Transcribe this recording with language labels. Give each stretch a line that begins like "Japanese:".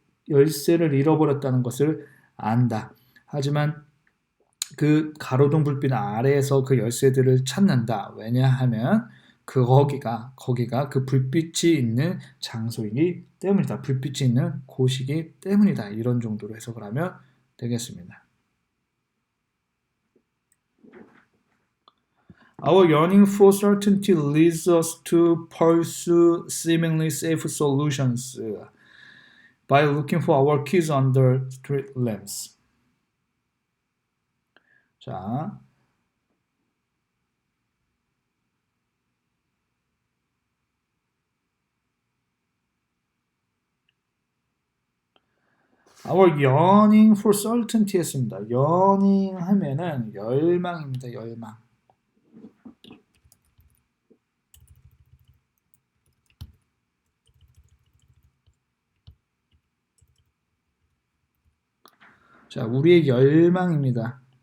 Korean: 열쇠를 잃어버렸다는 것을 안다. 하지만 그 가로등 불빛 아래에서 그 열쇠들을 찾는다. 왜냐하면 거기가 그 불빛이 있는 장소이기 때문이다. 불빛이 있는 곳이기 때문이다. 이런 정도로 해석을 하면 되겠습니다.
English: Our yearning for certainty leads us to pursue seemingly safe solutions by looking for our keys under street lamps. 자, Our yearning for certainty 했습니다.
Korean: yearning 하면은 열망입니다. 열망. 자, 우리의 열망입니다.